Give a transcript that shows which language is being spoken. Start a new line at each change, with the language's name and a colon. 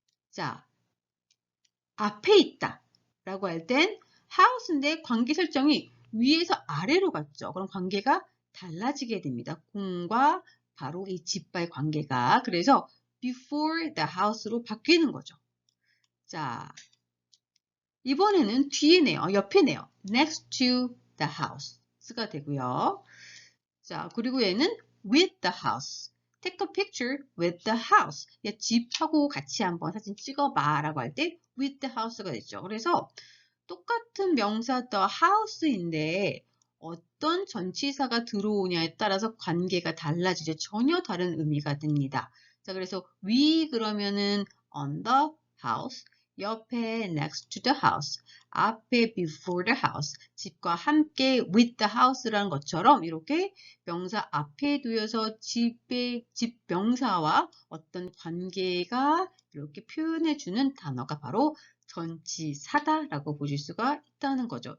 Korean: 자, 앞에 있다 라고 할 땐 house인데 관계 설정이 위에서 아래로 갔죠. 그럼 관계가 달라지게 됩니다. 공과 바로 이 집과의 관계가. 그래서 before the house 로 바뀌는 거죠. 자, 이번에는 뒤에네요. 옆에네요.
English: next to the house 가 되고요.
Korean: 자, 그리고 얘는 with the house.
English: Take a picture with the house.
Korean: 집하고 같이 한번 사진 찍어봐 라고 할 때 with the house 가 됐죠. 그래서 똑같은 명사 the house 인데 어떤 전치사가 들어오냐에 따라서 관계가 달라지죠. 전혀 다른 의미가 됩니다. 자, 그래서 we 그러면은 on the house, 옆에 next to the house, 앞에 before the house, 집과 함께 with the house 라는 것처럼 이렇게 명사 앞에 두어서 집 명사와 어떤 관계가 이렇게 표현해주는 단어가 바로 전치사다라고 보실 수가 있다는 거죠.